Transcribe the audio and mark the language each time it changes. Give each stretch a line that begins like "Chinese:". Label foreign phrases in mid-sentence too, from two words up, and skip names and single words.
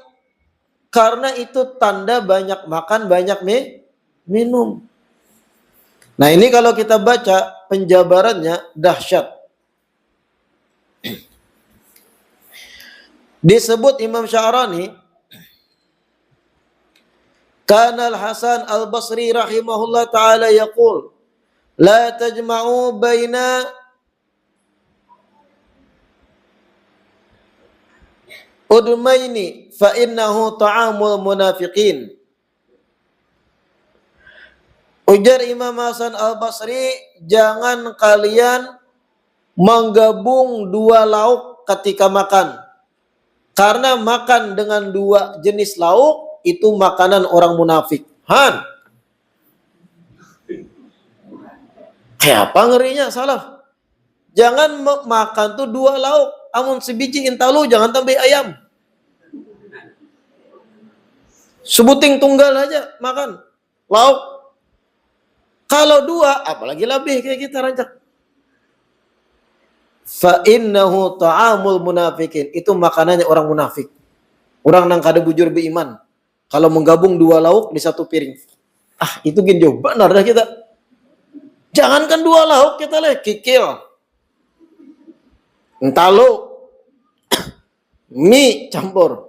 Indonesian: Karena itu tanda banyak makan, banyak minum. Nah, ini kalau kita baca penjabarannya dahsyat. Disebut Imam Sya'rani,
Arabic: كان الحسن البصري رحمه الله تعالى يقول لا تجمعوا بين أدمين فإنه طعام المنافقين.
Indonesian: Ujar Imam Hasan Al-Basri, jangan kalian menggabung dua lauk ketika makan. Karena makan dengan dua jenis lauk itu makanan orang munafik. Kayak apa ngerinya salaf?
Banjar: Jangan makan tuh dua lauk. Amun sebiji intalu jangan tambah ayam. Sebuting tunggal aja makan lauk.
Indonesian: Kalau dua, apalagi lebih kayak kita rancak.
Arabic: فإنه طعام المنافقين.
Indonesian: Itu makanannya orang munafik.
Banjar: Orang nang kada bujur beriman.
Indonesian: Kalau menggabung dua lauk di satu piring.
Banjar: Itu gin jauh benar dah kita.
Indonesian: Jangankan dua lauk kita leh kikil. Entalo. Mie campur.